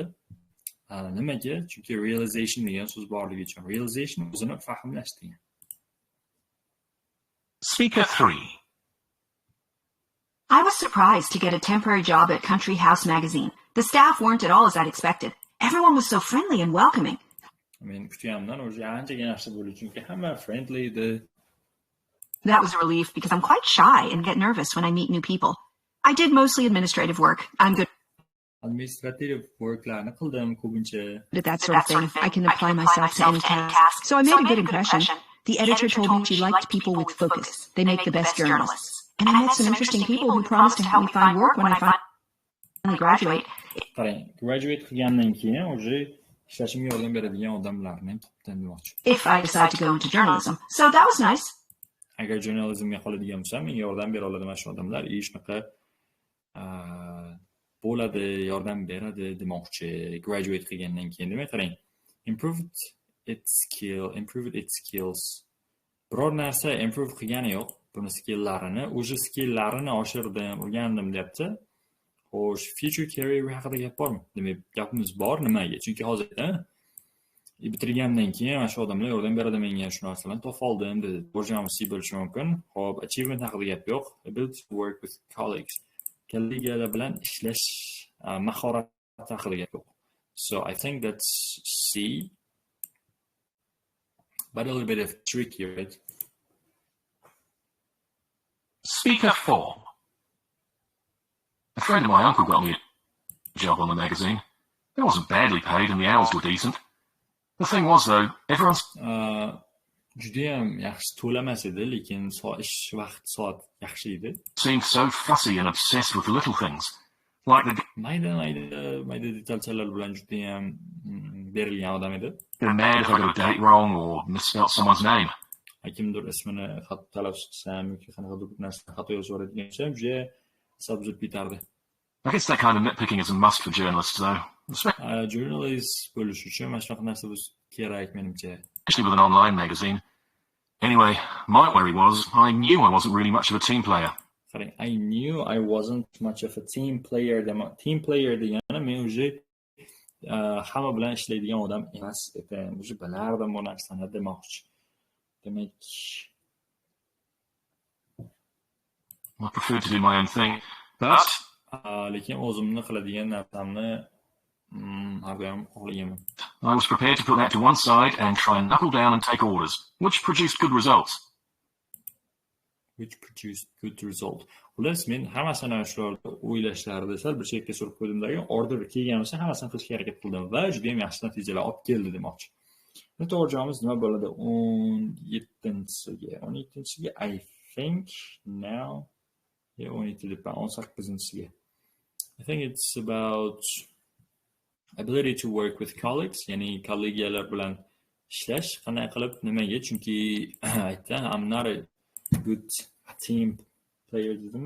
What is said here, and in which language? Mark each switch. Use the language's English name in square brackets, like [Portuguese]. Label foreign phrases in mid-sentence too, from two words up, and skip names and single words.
[Uzbek] Nimaga? Chunki realization degan so'z borligi uchun. Realization o'zini fahmlash degan. [English] Speaker 3. I was surprised to get a temporary job at Country House magazine. The staff weren't at all as I'd expected. Everyone was so friendly and welcoming. [Uzbek] Men kutganimdan o'zi anchaga yaxshi bo'ldi, chunki hamma friendly edi. [English] That was a relief because I'm quite shy and get nervous when I meet new people. I did mostly administrative work. I'm good Administrative worklarni [Uzbek] qildim ko'pincha. [English] at that sort of thing. I can apply myself to any task. So I made a good impression. The editor told me she liked people with focus. They make the best journalists. And I met some interesting people who promised to help me find work when I finally graduate. [Uzbek] Qarang, graduate qilgandan keyin o'zi ishlashimga yordam beradigan odamlarni ham topdim demoqchi. [English] If I decide to go into journalism. So that was nice. [Uzbek] Agar jurnalizmga qoladigan bo'lsam, menga yordam bera oladi mana shu odamlar, shunaqa bo'ladi, yordam beradi demoqchi. Graduate qilgandan keyin demak, qarang, [English] improve its skills. [Uzbek] Biror narsa improve qilgani yo'q. Buni skilllarini, o'sha skilllarini oshirdim, o'rgandim deyapti. Xo'sh, [English] future career [Uzbek] haqida gap bormi? Demak, gapimiz bor. Nimaga? Chunki hozirda bitirgandan keyin mana shu odamlar yordam beradi menga, shu narsalarni topib oldim dedi. Bo'lishi bo'lishi mumkin. Xo'p, achievement haqida gap yo'q. [English] Ability to work with colleagues. [Uzbek] Kollegalar bilan ishlash mahorati haqida gap yo'q. [English] So I think that's C. But a little bit of tricky, right? Speaker 4. A friend of my uncle got me a job on the magazine. It wasn't badly paid and the hours were decent. The thing was, though, everyone's [Uzbek] Judayam yaxshi to'lamas edi, lekin soat yaxshi edi. [English] seemed so fussy and obsessed with little things. Like the [Uzbek] Mayda detalchalar bilan judayam berilgan odam edi. [English] getting mad if I got a date wrong or misspelt someone's name. [Uzbek] Kimdir ismini xato talaffuz qilsam yoki qanaqadir bir narsa xato yozib yuboradigan bo'lsam, juda hisob zud bitardi. [English] I guess that kind of nitpicking is a must for journalists, though. [Uzbek] Journalist bo'lish uchun mana shunaqa narsa kerak menimcha. [English] Especially with an online magazine. Anyway, my worry was I knew I wasn't really much of a team player. I knew I wasn't much of a team player. Team player [Uzbek] degani men o'zi hamma bilan ishlaydigan odam emas edim. O'zi bilardim bu narsani demoqchi. Demak, [English] I preferred to do my own thing, but [Uzbek] lekin o'zimni qiladigan narsamni har doim xohlaganman. [English] I was prepared to put that to one side and try and knuckle down and take orders, which produced good results. [Uzbek] Xullas, men hammasini shularni o'ylashlarida sal bir chekka surib qo'ydimdagi order kelgan bo'lsa hammasini qilishga harakat qildim va juda ham yaxshi natijalar olib keldi demoqchi. To'g'ri javobimiz nima bo'ladi? 17-siga [English] I think now [Uzbek] 17 deb 18-siga. [English] I think it's about ability to work with colleagues, [Uzbek] ya'ni kollegiyalar bilan ishlash. Qanday qilib, nimaga? Chunki aytdim, [English] I'm not a good team player dedimi?